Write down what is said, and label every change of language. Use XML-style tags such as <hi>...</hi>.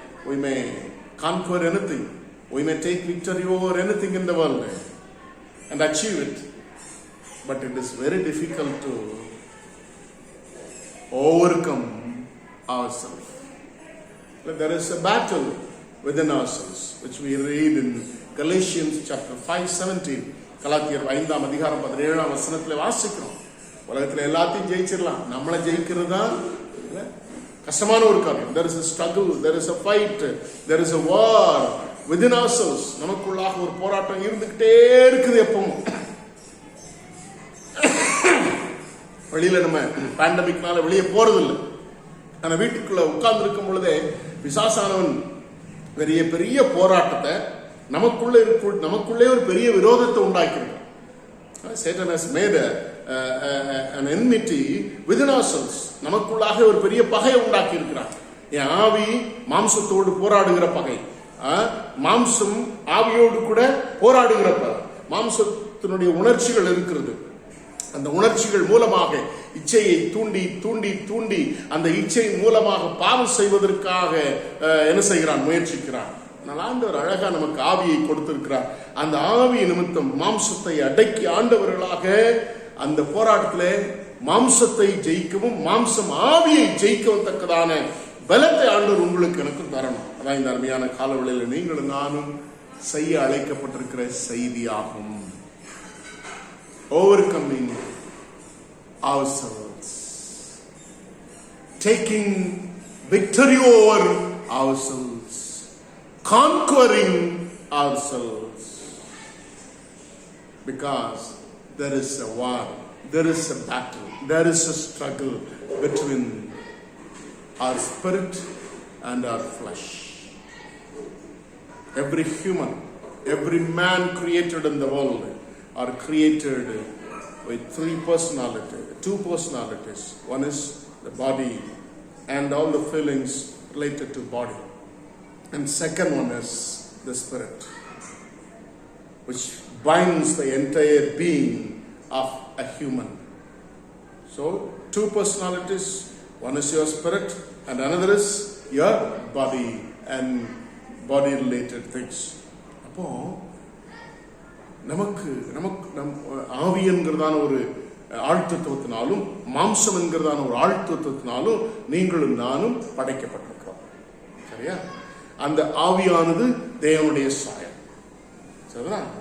<en>We may conquer anything, we may take victory over anything in the world and achieve it, but it is very difficult to overcome ourselves. There is a battle within ourselves, which we read in Galatians chapter 5:17.</en> <ta>கலாத்தியர் 5ஆம் அதிகாரம் 17ஆம் வசனத்துல வாசிக்கிறோம். உலகத்துல எல்லாத்தையும் ஜெயிச்சிடலாம், நம்மளை ஜெயிக்கிறது தான் கஷ்டமான ஒரு காரியம்.</ta> <en>There is a struggle, there is a fight, there is a war within ourselves.</en> <ta>நமக்குள்ளாக ஒரு போராட்டம் இருந்துகிட்டே இருக்குது எப்பவும். வெளியில நம்ம பேண்டமிக்னால வெளியே போறதில்லை, ஆனா வீட்டுக்குள்ள உட்கார்ந்து பொழுதே பிசாசானவன் பெரிய பெரிய போராட்டத்தை நமக்குள்ளே ஒரு பெரிய விரோதத்தை உண்டாக்கியிருக்கான். Satan has made an enmity within ourselves. நமக்குள்ளாக ஒரு பெரிய பகையை உண்டாக்கி இருக்கிறான். என் ஆவி மாம்சத்தோடு போராடுகிற பகை, மாம்சம் ஆவியோடு கூட போராடுகிற பகை. மாம்சத்தினுடைய உணர்ச்சிகள் இருக்கிறது, அந்த உணர்ச்சிகள் மூலமாக இச்சையை தூண்டி தூண்டி தூண்டி அந்த இச்சை மூலமாக பாவம் செய்வதற்காக என்ன செய்கிறான், முயற்சிக்கிறான். ஆண்டவர் அழகா நமக்கு ஆவியை கொடுத்திருக்கிறார். அந்த ஆவி நிமித்தம் மாம்சத்தை அடக்கி ஆண்டவர்களாக அந்த போராட்டத்தில் மாம்சத்தை ஜெயிக்கவும் மாம்சம் ஆவியை ஜெயிக்கவும் தக்கதான பலத்தை ஆண்டவர் உங்களுக்கு எனக்கு தரணும். அதான் இந்த அருமையான காலவெளியில் நீங்களும் நானும் செய்ய அழைக்கப்பட்டிருக்கிற செய்தியாகும்.</ta> <en>Overcoming ourselves, taking victory over ourselves, conquering ourselves, because there is a war, there is a battle, there is a struggle between our spirit and our flesh. Every human, every man created in the world are created with two personalities. One is the body and all the feelings related to body, and second one is the spirit, which binds the entire being of a human. So two personalities, one is your spirit and another is your body and body related things.</en> <ta>அப்போ நமக்கு ஆவி என்கிறதான ஒரு ஆழ்த்தத்துவத்தினாலும் மாம்சம் என்கிறதான ஒரு ஆழ்த்தத்துவத்தினாலும் நீங்களும் நானும் படைக்கப்பட்டிருக்கிறோம். சரியா? அந்த ஆவியானது தேவனுடைய சாயல். சரியா?</ta>